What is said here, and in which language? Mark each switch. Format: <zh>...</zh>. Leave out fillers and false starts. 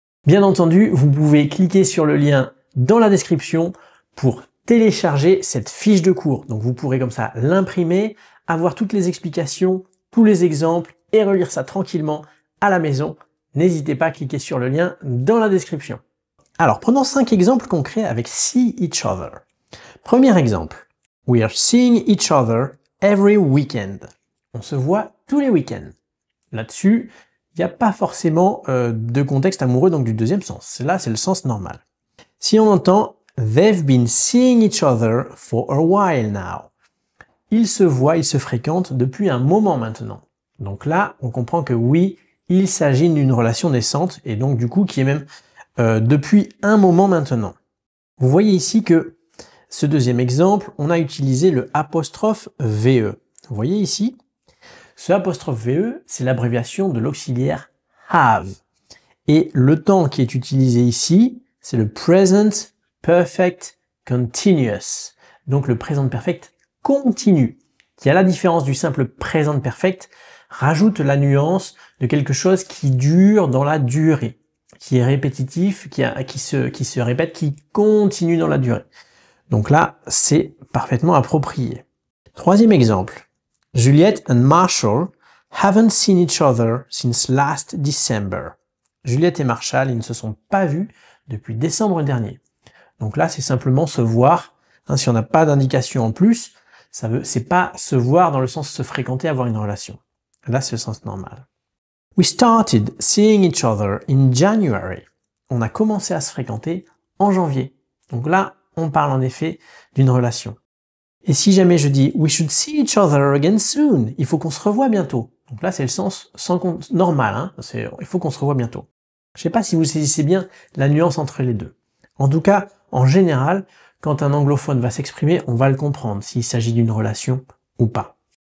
<fr>Bien entendu, vous pouvez cliquer sur le lien dans la description pour télécharger cette fiche de cours. Donc, vous pourrez comme ça l'imprimer, avoir toutes les explications, tous les exemples et relire ça tranquillement à la maison. N'hésitez pas à cliquer sur le lien dans la description. Alors, prenons 5 exemples concrets avec</fr> <en>see each other.</en> <fr>Premier exemple.</fr> <en>We are seeing each other every weekend.</en> <fr>On se voit tous les week-ends. Là-dessus, il n'y a pas forcément de contexte amoureux, donc du deuxième sens. Là, c'est le sens normal. Si on entend</fr> <en>they've been seeing each other for a while now.</en> <fr>Ils se voient, ils se fréquentent depuis un moment maintenant. Donc là, on comprend que oui, il s'agit d'une relation naissante et donc du coup qui est même depuis un moment maintenant. Vous voyez ici que ce deuxième exemple, on a utilisé le apostrophe VE. Vous voyez ici, ce apostrophe VE, c'est l'abréviation de l'auxiliaire have. Et le temps qui est utilisé ici, c'est le present perfect continuous. Donc le present perfect continu, qui à la différence du simple present perfect, rajoute la nuance de quelque chose qui dure dans la durée, qui est répétitif, qui se répète, qui continue dans la durée. Donc là, c'est parfaitement approprié. Troisième exemple.</fr> <en>Juliette and Marshall haven't seen each other since last December.</en> <fr>Juliette et Marshall, ils ne se sont pas vus depuis décembre dernier. Donc là, c'est simplement se voir. Si on n'a pas d'indication en plus, c'est pas se voir dans le sens se fréquenter, avoir une relation. Là, c'est le sens normal.</fr> <en>We started seeing each other in January.</en> <fr>On a commencé à se fréquenter en janvier. Donc là, on parle en effet d'une relation. Et si jamais je dis</fr> <en>we should see each other again soon,</en> <fr>il faut qu'on se revoie bientôt. Donc là, c'est le sens normal. Hein. Il faut qu'on se revoie bientôt. Je ne sais pas si vous saisissez bien la nuance entre les deux. En tout cas, en général, quand un anglophone va s'exprimer, on va le comprendre s'il s'agit d'une relation ou pas.</fr>